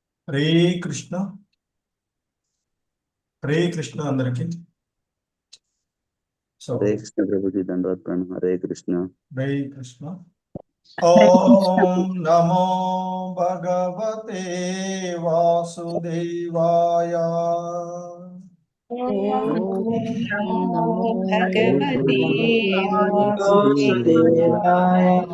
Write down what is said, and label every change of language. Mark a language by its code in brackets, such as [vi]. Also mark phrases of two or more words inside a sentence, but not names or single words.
[te] హరే కృష్ణ. హరే కృష్ణ అందరికి. [hi] हरे कृष्ण प्रभु जी, दंडवत प्रणाम। हरे कृष्ण। [sa] हरे कृष्ण। ॐ नमो भगवते वासुदेवाय. भगवते वासुदेवाय.